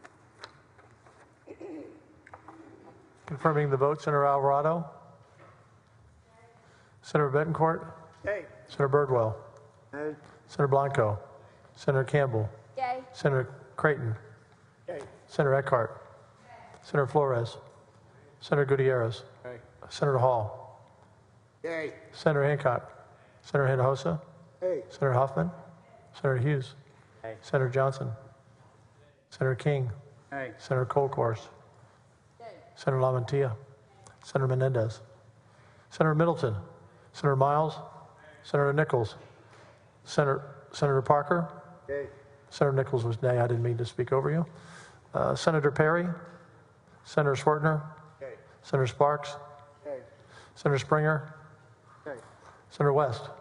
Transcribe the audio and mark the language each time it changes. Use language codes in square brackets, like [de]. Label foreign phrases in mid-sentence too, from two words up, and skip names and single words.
[en] Confirming the vote, Senator Alvarado. Senator Betancourt. Yay. Senator Birdwell. Nay. Senator Blanco. Senator Campbell. Yay. Senator Creighton. Yay. Senator Eckhart. Senator Flores. Senator Gutierrez. Yay. Senator Hall. Yay. Senator Hancock. Senator Hinojosa. Yay. Senator Huffman. Senator Hughes. Yay. Senator Johnson. Senator King. Yay. Senator Colcourse. Senator Lamantia. Senator Menendez. Senator Middleton. Senator Miles. Senator Nichols. Senator Parker. Yay. Senator Nichols was nay. I didn't mean to speak over you. Senator Perry. Senator Schwartner. Yay. Senator Sparks. Yay. Senator Springer. Yay. Senator West.